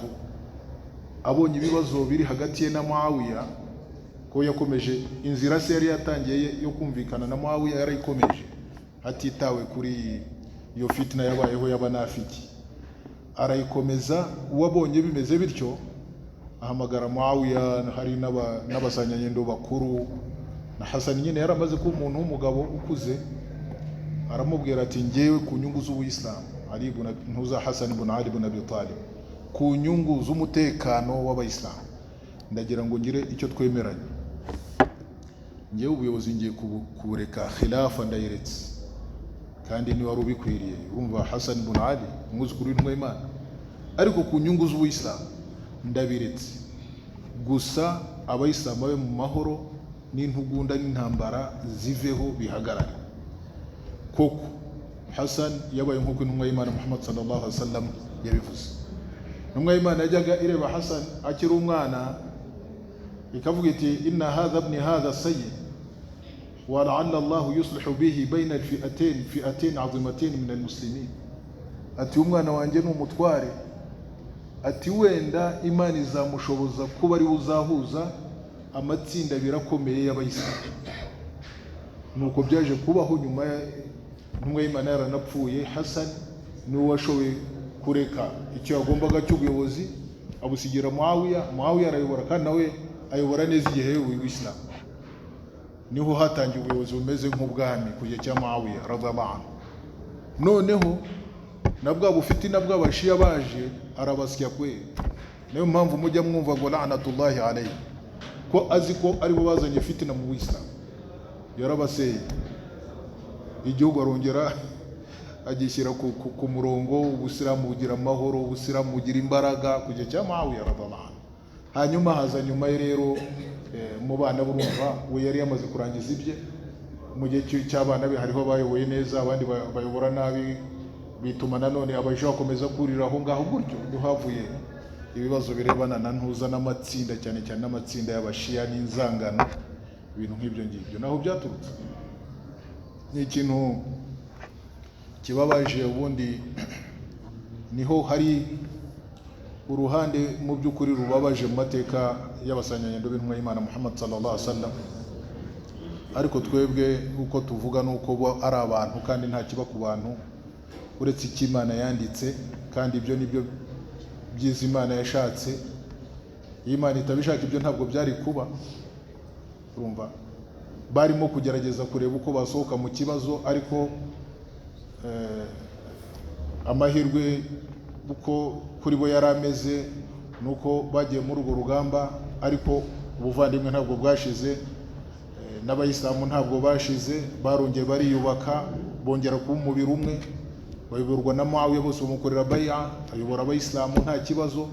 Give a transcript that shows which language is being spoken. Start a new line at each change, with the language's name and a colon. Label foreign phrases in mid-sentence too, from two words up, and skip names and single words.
Kinyarwanda: Abonye ibibazo biri hagati ye na Muawiya, ko yakomeje inzira se yari yatangiye yo kumvikana na Muawiya, yarayikomeje hatitawe kuri iyo fitna yabayeho y'abanafiki, arayikomeza. Uwabonye bimeze bityo ahamagara Muawiya, hari n'abasanyanyendo bakuru, na Hassan nyine yaramaze kuba umuntu w'umugabo ukuze, aramubwira ati ngewe ku nyungu z'Ubuyisilamu, Ali ibn ntuza Hassan ibn Ali ibn Abi Talib, ku nyungu z'umutekano w'abayisilamu, ndagira ngo ngire icyo twemeranya. Ngewe ubuyobozi ngiye kubureka, khilafa ndayiretse, kandi ni wari ubikwiriye. Urumva Hassan ibn Ali umwuzukuru w'intumwa y'Imana, ariko ku nyungu z'Ubuyisilamu ndabiretse, gusa abayisilamu babe mu mahoro, n'intugunda n'intambara ziveho, bihagarare. Koko Hassan yabaye nk'uko intumwa y'Imana Muhammad
Arabic: صلى الله عليه وسلم
Kinyarwanda: yabivuze. Intumwa y'Imana yajyaga ireba Hassan akiri umwana, ikavuga iti
Arabic: إن هذا ابن هذا سيد و لعل الله يصلح به بين الفئتين عظيمتين من المسلمين.
Kinyarwanda: Ati umwana wanjye ni umutware, ati wenda Imana izamushoboza kuba ari uzahuza amatsinda birakomeye y'abayisilamu. Nuko byaje kubaho. Nyuma intumwa y'Imana yaranapfuye, Hassan niwe washoboye kureka icyo yagombaga cy'ubuyobozi, abusigira Muawiya arayobora, kandi nawe ayobora neza igihe y'Ubuyisilamu. Niho hatangiye ubuyobozi bumeze nk'ubwami ku gihe cya Muawiya
Arabic: رضي الله عنه.
Kinyarwanda: Noneho nabwo bufitina bw'abashiya baje arabasya kwe. Niyo mpamvu mujya mwumva ngo
Arabic: لعنة الله عليه,
Kinyarwanda: ko azi ko aribo bazanye fitina mu Buyisilamu. Yarabaseye, igihugu arongera agishyira ku murongo, Ubuyisilamu bugira amahoro, Ubuyisilamu bugira imbaraga ku gihe cya Muawiya
Arabic: رضي الله عنه.
Kinyarwanda: Hanyuma haza nyuma ye rero mu bana burumva we yari yamaze kurangiza ibye. Mu gihe cy'abana be hariho abayoboye neza, abandi bayobora nabi, bituma nanone abaje bakomeza kurira aho ngaho, gutyo duhavuye ibibazo birebana na ntuza n'amatsinda, cyane cyane n'amatsinda y'abashiya n'inzangano ibintu nk'ibyo ngibyo naho byaturutse. Ni ikintu kibabaje. Ubundi niho hari uruhande mu by'ukuri rubabaje mu mateka y'abasanganyangendo b'intumwa y'Imana Muhammad
Arabic: صلى الله عليه وسلم,
Kinyarwanda: ariko twebwe uko tuvuga nuko bo ari abantu kandi nta kiba ku bantu uretse icyo Imana yanditse, kandi ibyo nibyo byiza Imana yashatse. Iyo Imana itabishaka ibyo ntabwo byari kuba. Urumva barimo kugerageza kureba uko basohoka mu kibazo, ariko amahirwe uko kuri bo yari ameze nuko bagiye muri urwo rugamba, ariko ubuvandimwe ntabwo bwashize, n'abayisilamu ntabwo bashize, barongeye bariyubaka, bongera kuba umubiri umwe, bayoborwa na Muawiya, bose bamukorera bai'a, ayobora abayisilamu nta kibazo.